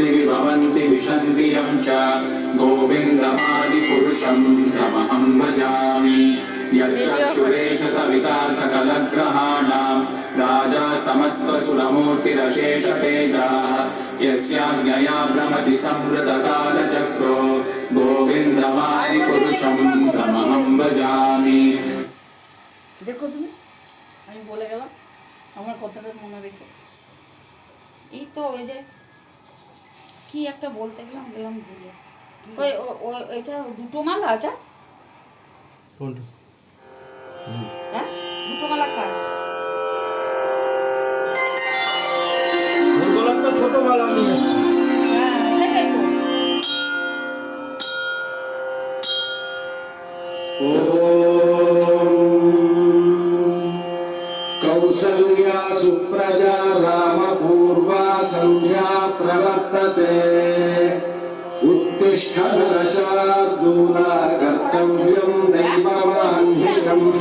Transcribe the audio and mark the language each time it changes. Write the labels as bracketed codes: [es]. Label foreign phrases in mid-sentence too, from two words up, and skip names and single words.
[sa] विभवन्ति विशन्ति यं च गोविन्दमादिपुरुषं तमहं भजामि यच्चक्षुरेश सविता सकलग्रहाणां राजा समस्तसुरमूर्तिरशेषतेजः यस्याज्ञया भ्रमति संवृतकालचक्रो गोविन्दमादिपुरुषं तमहं भजामि। [bn] देखो তুমি আমি বলে গেলাম আমার কথাটা মনে রেখো। এই তো ওই যে কি একটা বলতে গেলাম ভুলে। ওই এটা দুটো মালা এটা কোনটা? হ্যাঁ দুটো মালা কার? বললাম তো ছোট মালা আমি। হ্যাঁ সেটাই তো। [sa] कौसल्या सुप्रजा रामपूर्वा संध्या प्रवर्तते उत्तिष्ठ नरशार्दूला कर्तव्यं दैवमान्विकम्